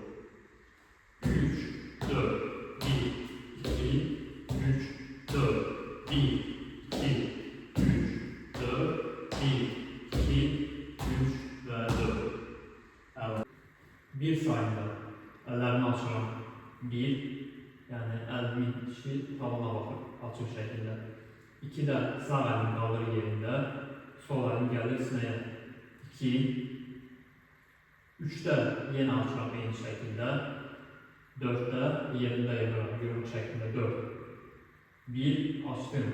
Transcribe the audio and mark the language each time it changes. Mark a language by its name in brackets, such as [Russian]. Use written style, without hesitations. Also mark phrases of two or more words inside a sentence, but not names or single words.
[Turkish] 3, 4, 1, 2, 3, 4, 1, 2, 3, 4, 1, 2, 3 ve 4. Evet. Bir sayında ellerini açıram. 1, yani elimin içi tavana bakır [Azerbaijani] açıq şəkildə. 2 də sağ əlim qalır yerində, sol əlim gəlir sinəyə. 2, 3 də yenə açıram eyni şəkildə. 4 də yerində yığıram, yumruq şəklində 4. 1 açdım.